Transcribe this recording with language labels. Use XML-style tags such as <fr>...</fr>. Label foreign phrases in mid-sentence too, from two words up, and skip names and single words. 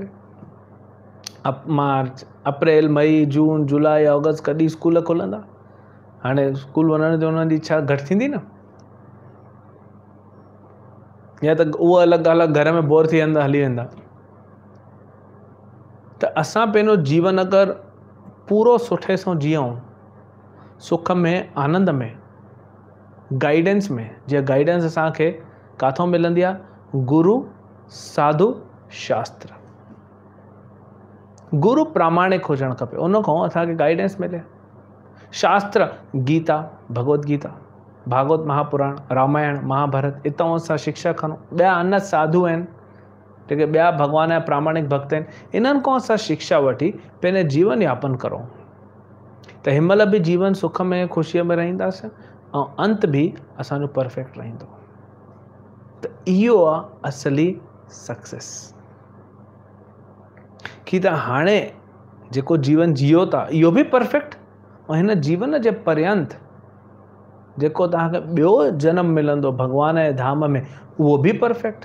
<sd>मार्च, अप्रैल, मई, जून, जुलाई, अगस्त कॾहिं स्कूल खुलंदा? हाणे स्कूल वञण जो उन्हनि जी इच्छा घटि थींदी न, या त उहो अलॻि ॻाल्हि आहे घर में बोर थी वेंदा हली वेंदा। त असां पंहिंजो जीवन अगरि पूरो सुठे सां जीऊं, सुख में, आनंद में, गाइडेंस में, जीअं गाइडेंस असांखे किथां मिलंदी आहे? गुरु, साधु, शास्त्र। गुरु प्रामाणिक हुजणु खपे, उन खां असांखे गाइडेंस मिले। शास्त्र, गीता, भगवत गीता, भागवत महापुराण, रामायण, महाभारत, इतां असां शिक्षा खणूं। ॿिया अन साधु आहिनि जेके ॿिया भॻवान जा प्रामाणिक भक्त आहिनि, इन्हनि खां असां शिक्षा वठी पंहिंजे जीवन यापन करूं त हिनमहिल बि जीवन सुख में, ख़ुशीअ में रहंदासीं ऐं अंत बि असांजो परफेक्ट रहंदो। त इहो आहे असली सक्सेस। कि त हाणे जेको जीवन जियो था इहो बि परफेक्ट, ऐं हिन जीवन जे पर्यंत जेको तव्हांखे ॿियो जनम मिलंदो भॻवान जे धाम में, उहो बि परफेक्ट।</sd>